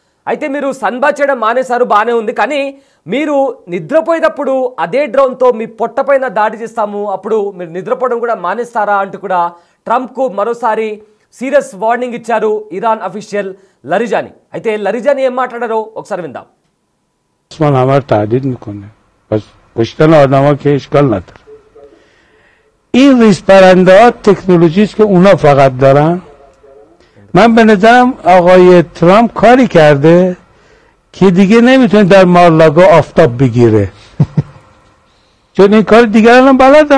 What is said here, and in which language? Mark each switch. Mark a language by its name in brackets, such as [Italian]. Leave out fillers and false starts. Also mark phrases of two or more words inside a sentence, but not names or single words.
[Telugu] అయితే మీరు సన్బాత్ చేయడం మానేశారు, బాగానే ఉంది. కానీ మీరు నిద్రపోయేటప్పుడు అదే డ్రోన్తో మీ పొట్టపైన దాడి చేస్తాము, అప్పుడు మీరు నిద్రపోవడం కూడా మానేస్తారా అంటూ కూడా ట్రంప్కు మరోసారి [English] serious warning [Telugu] ఇచ్చారు ఇరాన్ అఫీషియల్ లరిజానీ. అయితే లరిజానీ ఏం మాట్లాడారో ఒకసారి విందాం. [Persian] من همه تهدید میکنه پس کشتن آدم ها که اشکال نداره. این ریز پرنده ها تکنولوژی است که اونا فقط دارن. من به نظرم آقای ترامپ کاری کرده که دیگه نمیتونه در مارلاگو آفتاب بگیره چون این کار دیگران هم بلدن.